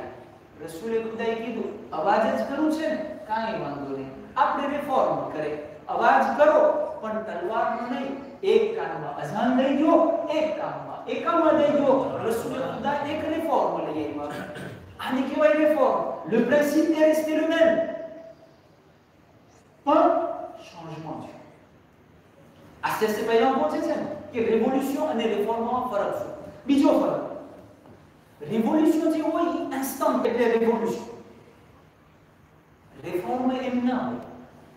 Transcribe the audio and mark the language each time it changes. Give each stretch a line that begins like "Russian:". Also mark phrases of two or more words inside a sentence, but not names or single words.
Gujarati: રસૂલે ખુદાએ કીધું અવાજ જ કરવું છે ને, કાંઈ વાંધો નહીં, આપણે રિફોર્મ કરે, અવાજ કરો પણ તલવારનો નહીં. એક કાનમાં અઝાન દઈ દો, એક કાનમાં એકામાં દઈ દો. રસૂલે ખુદા એક રિફોર્મ લઈ આવ્યા. આને કહેવાય રિફોર્મ.
French: Le principe est resté le même.
Gujarati: પણ ચેન્જમેન્ટ છે. આસ્તે પહેલા પહોંચે છે ને કે રેવોલ્યુશન અને રિફોર્મમાં ફરક છે. બીજો ફરક, રેવોલ્યુશન જે હોય ઇન્સ્ટન્ટ એટલે રેવોલ્યુશન. રિફોર્મ એમ ના હોય.